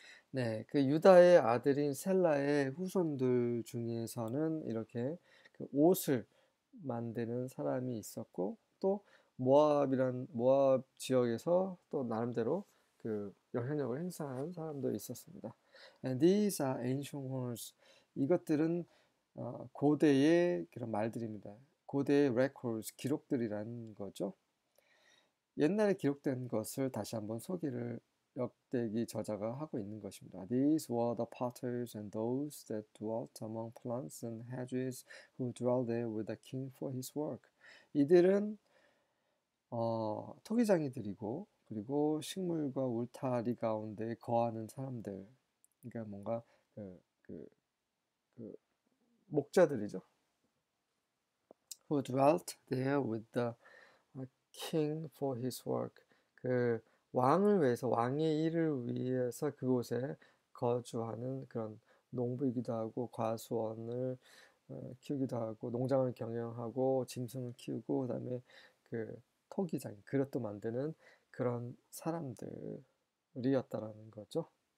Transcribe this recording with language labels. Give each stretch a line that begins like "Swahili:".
Korean: 네, 그 유다의 아들인 셀라의 후손들 중에서는 이렇게 그 옷을 만드는 사람이 있었고, 또 모압 지역에서 또 나름대로 그 영향력을 행사한 사람도 있었습니다.
English: And these are ancient words.
Korean: 이것들은 고대의 그런 말들입니다. 고대의 records, 기록들이라는 거죠. 옛날에 기록된 것을 다시 한번 소개를 역대기 저자가 하고 있는 것입니다.
English: These were the potters and those that dwelt among plants and hedges who dwelt there with the king for his work.
Korean: 이들은 토기장이들이고 그리고 식물과 울타리 가운데 거하는 사람들, 그러니까 뭔가 그, 그, 그 목자들이죠.
English: Who dwelt there with the king for his work.
Korean: 그 왕을 위해서, 왕의 일을 위해서 그곳에 거주하는 그런 농부이기도 하고 과수원을 키우기도 하고 농장을 경영하고 짐승을 키우고 그다음에 그 토기장, 그릇도 만드는 그런 사람들이었다라는 거죠.